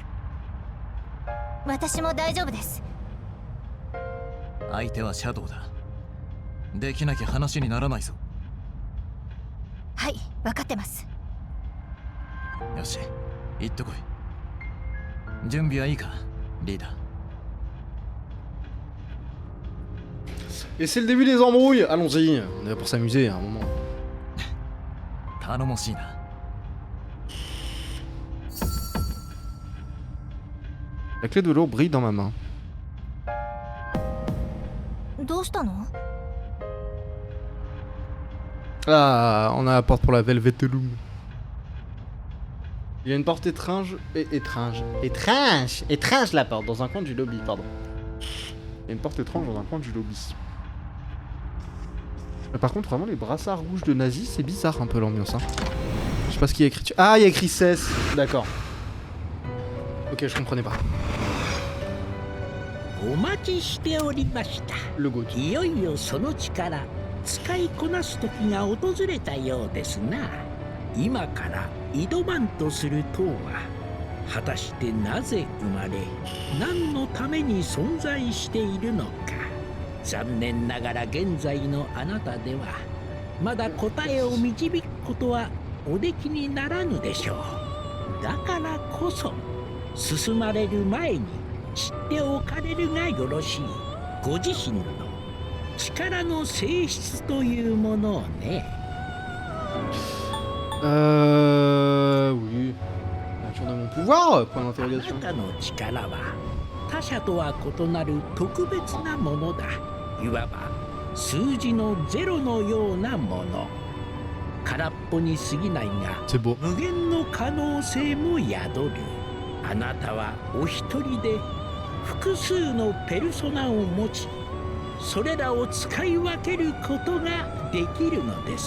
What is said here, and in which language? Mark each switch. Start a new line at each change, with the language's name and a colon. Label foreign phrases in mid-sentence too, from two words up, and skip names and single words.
Japanese: 私も大丈夫です。相手はシャドウだ。できなきゃ話にならないぞ。はい、分かってます。よし、行ってこい。準備はいいか、リーダー。
French: Et c'est le début des embrouilles. Allons-y, on est là pour s'amuser à un moment.
Japanese: 頼もしいな。
French: La clé de l'eau brille dans ma main.
Japanese: どうしたの？
French: Ah, on a la porte pour la Velvetulum. Il y a une porte étrange et étrange. Étrange la porte dans un coin du lobby, pardon. Il y a une porte étrange dans un coin du lobby. Mais par contre, vraiment, les brassards rouges de nazis, c'est bizarre un peu l'ambiance. Hein. Je sais pas ce qu'il y a écrit. Ah, il y a écrit 16. D'accord. Ok, je comprenais pas.
Japanese: お待ちしておりました。
French: Le goût.
Japanese: いよいよその力使いこなす時が訪れたようですな。今から挑まんとする塔は果たしてなぜ生まれ、何のために存在しているのか。残念ながら現在のあなたではまだ答えを導くことはおできにならぬでしょう。だからこそ進まれる前に知っておかれるがよろしい。ご自身の力の性質というものをね。
French: Oui. Nature de mon pouvoir, point
Japanese: あ
French: d'interrogation.
Japanese: なたの力は他者とは異なる特別なものだ。いわば数字の0のようなもの。空っぽに過ぎないが
French: C'est beau.
Japanese: 無限の可能性も宿る。あなたはお一人で複数のペルソナを持ち、それらを使い分けることができるのです。